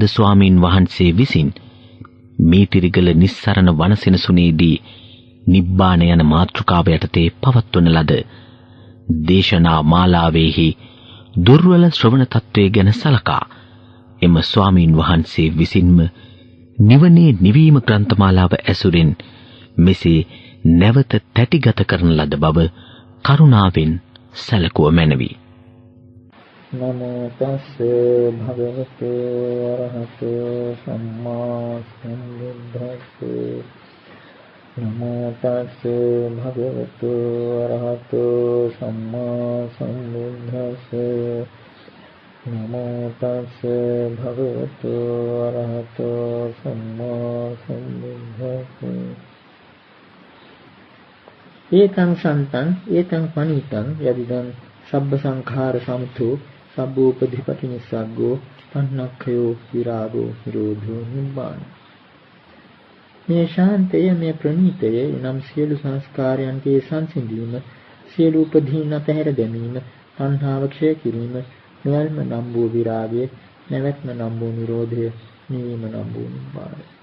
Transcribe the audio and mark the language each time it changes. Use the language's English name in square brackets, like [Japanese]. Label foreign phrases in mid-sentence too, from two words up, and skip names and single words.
[Sinhala] ස්වාමීන් වහන්සේ විසින් මීතිරිගල නිස්සරණ වනසෙනසුනේදී නිබ්බාන යන මාතෘකාව යටතේ පවත්වන ලද දේශනා මාලාවේහි දුර්වල ශ්‍රවණ තත්වයේ ගැන සලකා එම ස්වාමීන් වහන්සේ විසින්ම නිවනේ නිවීම ග්‍රන්ථමාලාව ඇසුරින් මෙසේ නැවත තැටිගත කරන ලද බව කරුණාවෙන් සැලකුව මැනවි. [Pali] නමෝ තස්ස භගවතු වරහතෝ සම්මා සම්බුද්දස්ස නමෝ තස්ස භගවතු වරහතෝ සම්මා සම්බුද්දස්ස නමෝ තස්ස භගවතු වරහතෝ සම්මා සම්බුද්දස්ස ඒතං සන්තං ඒතං පනිතං යදිදං සබ්බ සංඛාර සමතෝ සබ්බෝපදීපටි නිස්සග්ගෝ පන්නක්ඛයෝ විරාගෝ නිරෝධෝ නිබ්බාන. [Sinhala] මේ ශාන්තය මේ ප්‍රණීතය නම් සියලු සංස්කාරයන්ගේ සංසිඳීම, සියලු උපදීන අතහැර දැමීම, තණ්හාව ක්ෂය කිරීම, නිවල්ම නම් වූ විරාගය, නැවැත්ම නම් වූ නිරෝධය, නිවීම නම් වූ නිබ්බාන.